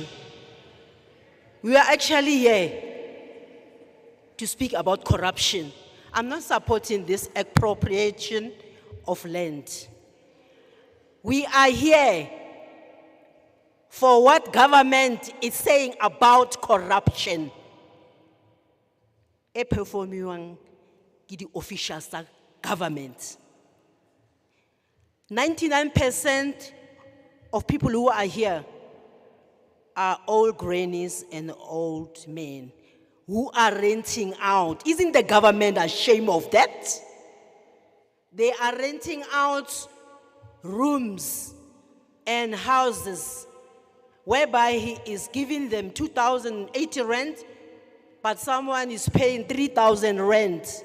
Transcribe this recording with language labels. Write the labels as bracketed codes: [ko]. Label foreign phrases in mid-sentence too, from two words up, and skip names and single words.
[en] We are actually here to speak about corruption. I'm not supporting this expropriation of land. We are here for what government is saying about corruption. [tn] E performiwang ke di officials tsa government. [en] 99% of people who are here are old grannies and old men who are renting out. Isn't the government ashamed of that? They are renting out rooms and houses whereby he is giving them 2,080 rent, but someone is paying 3,000 rent.